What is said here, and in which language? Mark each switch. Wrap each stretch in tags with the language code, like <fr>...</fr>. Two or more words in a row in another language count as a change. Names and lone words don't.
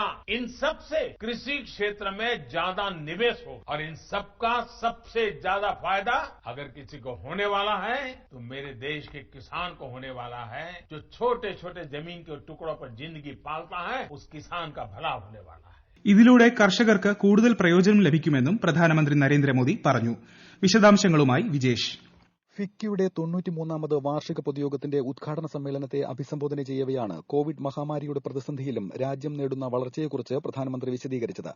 <hi>इन सब से कृषि क्षेत्र में ज्यादा निवेश हो और इन सबका सबसे ज्यादा फायदा अगर किसी को होने वाला है तो मेरे देश के किसान को होने वाला है. जो छोटे छोटे जमीन के टुकड़ों पर जिंदगी पालता है उस किसान का भला होने वाला है.</hi> <ml>ഇതിലൂടെ കർഷകർക്ക് കൂടുതൽ പ്രയോജനം ലഭിക്കുമെന്നും പ്രധാനമന്ത്രി നരേന്ദ്രമോദി പറഞ്ഞു. വിശദാംശങ്ങളുമായി വിജേഷ്. ഫിക്കിയുടെ 93ാമത് വാർഷിക പൊതുയോഗത്തിന്റെ ഉദ്ഘാടന സമ്മേളനത്തെ അഭിസംബോധന ചെയ്യവെയാണ് കോവിഡ് മഹാമാരിയുടെ പ്രതിസന്ധിയിലും രാജ്യം നേടുന്ന വളർച്ചയെക്കുറിച്ച് പ്രധാനമന്ത്രി വിശദീകരിച്ചത്.</ml>